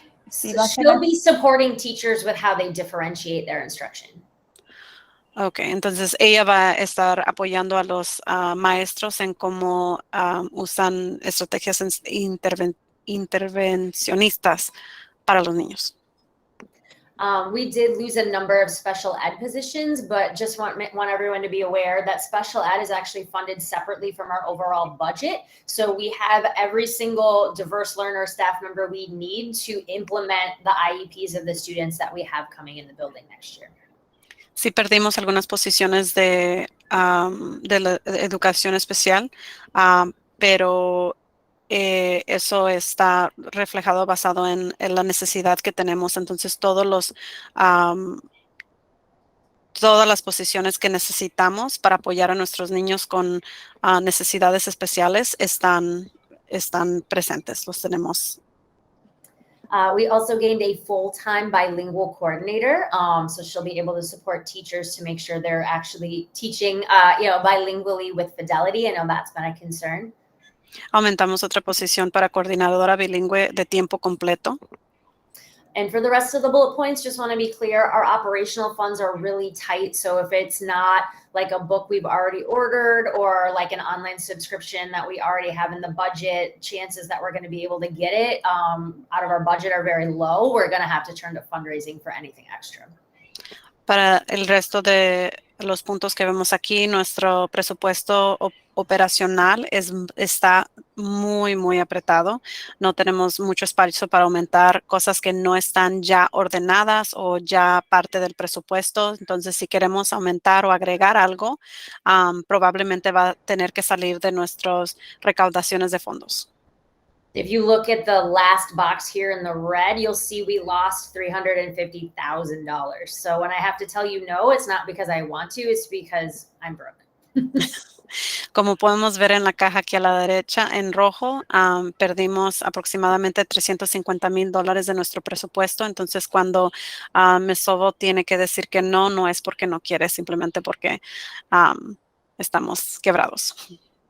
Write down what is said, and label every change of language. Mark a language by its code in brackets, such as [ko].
[en] She'll be supporting teachers with how they differentiate their instruction. [es] Okay, entonces ella va a estar apoyando a los maestros en cómo usan estrategias intervencionistas para los niños. [en] We did lose a number of special ed positions, but just want everyone to be aware that special ed is actually funded separately from our overall budget. So we have every single diverse learner staff member we need to implement the IEPs of the students that we have coming in the building next year. [es] Sí perdimos algunas posiciones de la educación especial, pero eso está reflejado basado en la necesidad que tenemos. Entonces, todas las posiciones que necesitamos para apoyar a nuestros niños con necesidades especiales están presentes, los tenemos. [en] We also gained a full-time bilingual coordinator, so she'll be able to support teachers to make sure they're actually teaching, bilingually with fidelity. I know that's been a concern. [es] Aumentamos otra posición para coordinadora bilingüe de tiempo completo. [en] And for the rest of the bullet points, just want to be clear, our operational funds are really tight. So if it's not like a book we've already ordered or like an online subscription that we already have in the budget, chances that we're going to be able to get it out of our budget are very low. We're going to have to turn to fundraising for anything extra. [es] Para el resto de los puntos que vemos aquí, nuestro presupuesto operacional está muy, muy apretado. No tenemos mucho espacio para aumentar cosas que no están ya ordenadas o ya parte del presupuesto. Entonces, si queremos aumentar o agregar algo, probablemente va a tener que salir de nuestras recaudaciones de fondos. [en] If you look at the last box here in the red, you'll see we lost $350,000. So when I have to tell you no, it's not because I want to, it's because I'm broke. [es] Como podemos ver en la caja aquí a la derecha, en rojo, perdimos aproximadamente $350,000 de nuestro presupuesto. Entonces, cuando Mesovo tiene que decir que no, no es porque no quiere, simplemente porque estamos quebrados.